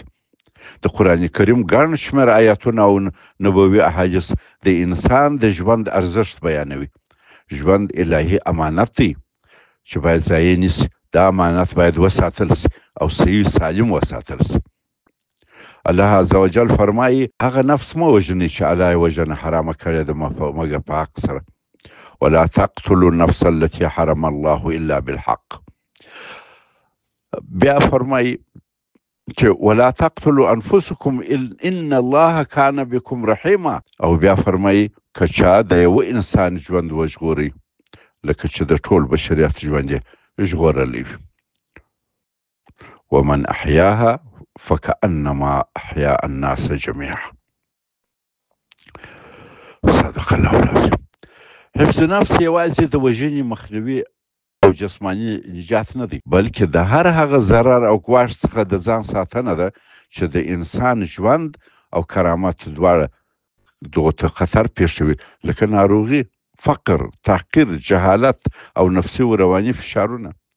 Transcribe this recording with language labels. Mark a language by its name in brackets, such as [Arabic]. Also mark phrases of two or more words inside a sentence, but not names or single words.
[Pashto] د قرآن کریم ګڼ شمېر آیاتونه او نبوي احادیث د انسان د ژوند ارزښت بیانوي. ژوند الهي امانت دی چې باید ضایع نسي. دا امانت باید وساتل سي او صحیح سالم وساتل سي. الله [Arabic] عز وجل [Pashto] فرمایي هغه نفس مه وژنئ چې الله یې وژنه حرامه کړې ده مګر په حق سره. [Arabic] ولا تقتلوا النفس التي حرم الله الا بالحق. [Pashto] بیا فرمایي چې [Arabic] ولا تقتلوا انفسكم ان الله كان بكم رحيما. [Pashto] او بیا فرمایي که چا د یو انسان ژوند وژغوري لکه چې د ټول بشریت ژوند یې ژغورلی وي. [Arabic] ومن احیاها فكأنما احیا الناس جميعا. صدق الله العظیم. [Pashto] حفظ نفس یوازې د وژنې مخنیوي او جسماني نجات نه دی بلکې د هر هغه ضرر او ګواښ څخه د ځان ساتنه ده چې د انسان ژوند او کرامت دواړه دغو ته خطر پېښوي لکه ناروغي، فقر، تحقیر، جهالت او نفسي و رواني فشارونه.